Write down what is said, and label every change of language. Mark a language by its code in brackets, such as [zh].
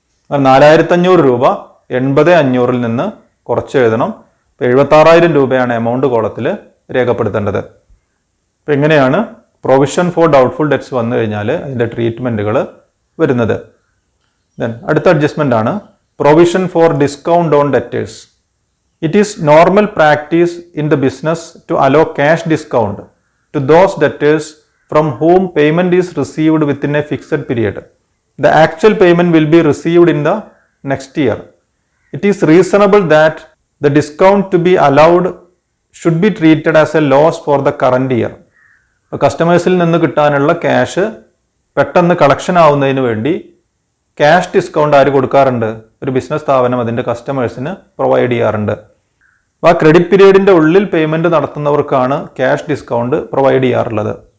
[ml] 4,500 രൂപ 80,500 നിന്ന് കുറച്ച് എഴുതണം. അപ്പോൾ 76,000 രൂപയാണ് എമൗണ്ട് കോളത്തിൽ രേഖപ്പെടുത്തേണ്ടത്. അപ്പോൾ എങ്ങനെയാണ് പ്രൊവിഷൻ ഫോർ ഡൗട്ട്ഫുൾ ഡെറ്റ്സ് വന്നു കഴിഞ്ഞാൽ അതിൻ്റെ ട്രീറ്റ്മെൻറ്റുകൾ വരുന്നത്? ദെൻ അടുത്ത അഡ്ജസ്റ്റ്മെൻ്റ് ആണ് provision for discount on debtors. [en] It is normal practice in the business to allow cash discount to those debtors from whom payment is received within a fixed period. The actual payment will be received in the next year. It is reasonable that the discount to be allowed should be treated as a loss for the current year. [ml] കസ്റ്റമേഴ്സിൽ നിന്ന് കിട്ടാനുള്ള cash പെട്ടെന്ന് collection ആവുന്നതിന് വേണ്ടി cash discount ആര് കൊടുക്കാറുണ്ട്? ഒരു business സ്ഥാപനം അതിൻ്റെ കസ്റ്റമേഴ്സിന് പ്രൊവൈഡ് ചെയ്യാറുണ്ട്. ആ ക്രെഡിറ്റ് പീരീഡിൻ്റെ ഉള്ളിൽ പേയ്മെൻറ്റ് നടത്തുന്നവർക്കാണ് ക്യാഷ് ഡിസ്കൗണ്ട് പ്രൊവൈഡ് ചെയ്യാറുള്ളത്.